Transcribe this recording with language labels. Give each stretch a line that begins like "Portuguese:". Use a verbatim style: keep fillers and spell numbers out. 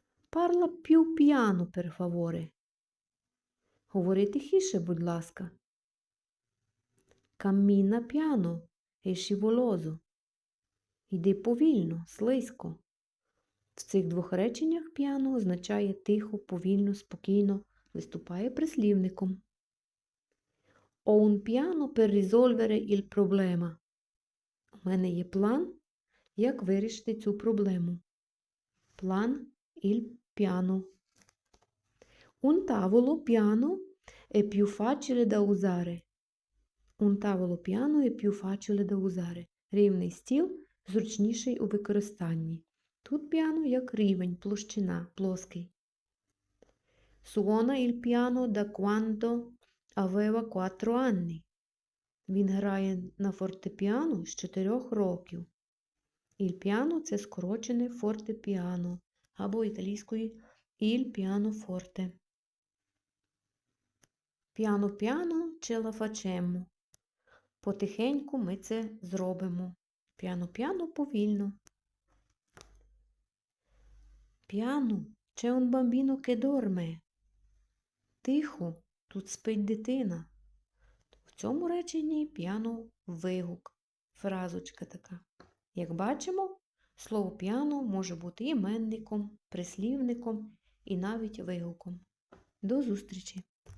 Italian: Парла п'ю піано, пер фаворе.
Ukrainian: Говори тихіше, будь ласка.
Italian: Каміна піано, е шиволозо.
Ukrainian: Йди повільно, слизько. В цих двох реченнях піано означає тихо, повільно, спокійно, виступає прислівником.
Italian: Ho un piano per risolvere il problema.
Ukrainian: У мене є план, як вирішити цю проблему.
Italian: План il piano. Un tavolo piano è più facile da usare. Un tavolo piano è più facile da usare.
Ukrainian: Рівний стіл зручніший у використанні. Тут піано як рівень, площина, плоский.
Italian: Suona il piano da quando aveva quattro anni.
Ukrainian: Він грає на фортепіано з чотирьох років. Il piano – це скорочене фортепіано, або італійською il pianoforte.
Italian: Piano-piano ce la facciamo.
Ukrainian: Потихеньку ми це зробимо. Piano-piano повільно.
Italian: Piano – c'è un bambino che dorme.
Ukrainian: Тихо, тут спить дитина. В цьому реченні піано вигук, фразочка така. Як бачимо, слово піано може бути іменником, прислівником і навіть вигуком. До зустрічі!